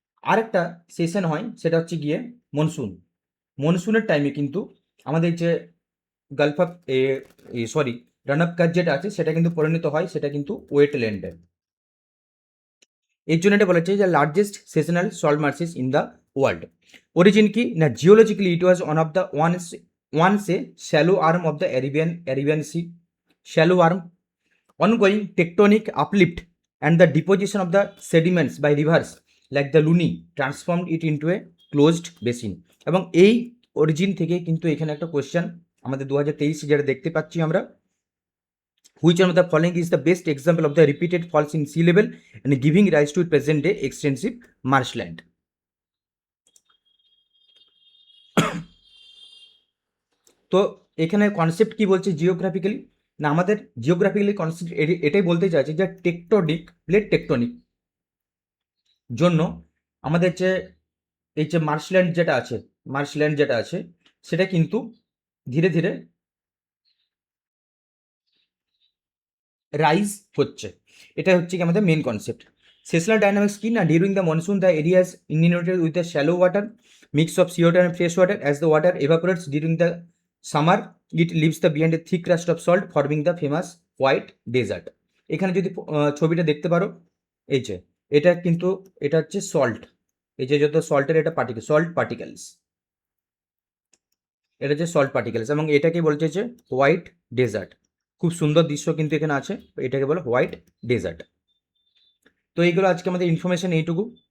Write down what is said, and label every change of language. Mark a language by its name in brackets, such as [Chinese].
[Bangla] আরেকটা সেশন হয়, সেটা হচ্ছে গিয়ে মনসুন। মনসুনের টাইমে কিন্তু আমাদের যে Gulf of sorry run of কাচ যেটা আছে, সেটা কিন্তু পরিণত হয়, সেটা কিন্তু ওয়েটল্যান্ডে। এর জন্য এটা বলা হচ্ছে যে [English] Largest seasonal salt marshes in the world. [Bangla] Origin কি না, [English] Geologically it was one of the once a shallow arm of the Arabian sea, shallow arm, ongoing tectonic uplift and the deposition of the sediments by rivers like the Luni transformed it into a closed basin। [Bangla] এবং এই origin থেকে কিন্তু এখানে একটা question আমাদের 2023 যেটা দেখতে পাচ্ছি আমরা, [English] which one of the following is the best example of the repeated falls in sea level and giving rise to present day extensive marshland? [Bangla] তো এখানে কনসেপ্ট কি বলছে জিওগ্রাফিক্যালি না, আমাদের জিওগ্রাফিক্যালি কনসেপ্ট এটাই বলতে চাইছে যে প্লেট টেকটনিক জন্য আমাদের যে এই যে মার্শল্যান্ড যেটা আছে সেটা কিন্তু ধীরে ধীরে রাইজ হচ্ছে। এটা হচ্ছে কি আমাদের মেন কনসেপ্ট। [English] Seasonal dynamics কি না, during the monsoon the areas inundated with the shallow water mix of CO2 and fresh water. As the water evaporates during the summer, it leaves the behind a thick crust of salt, forming the famous white desert. [Bangla] এখানে যদি ছবিটা দেখতে পারো, এই যে এটা কিন্তু এটা হচ্ছে সল্ট, এই যে যত সল্টের এটা পার্টিকেল, সল্ট পার্টিকেলস, এটা হচ্ছে সল্ট পার্টিকেলস, এবং এটাকে বলছে যে হোয়াইট ডেজার্ট। খুব সুন্দর দৃশ্য কিন্তু এখানে আছে, এটাকে বলে হোয়াইট ডেজার্ট। তো এইগুলো আজকে আমাদের ইনফরমেশন এইটুকু।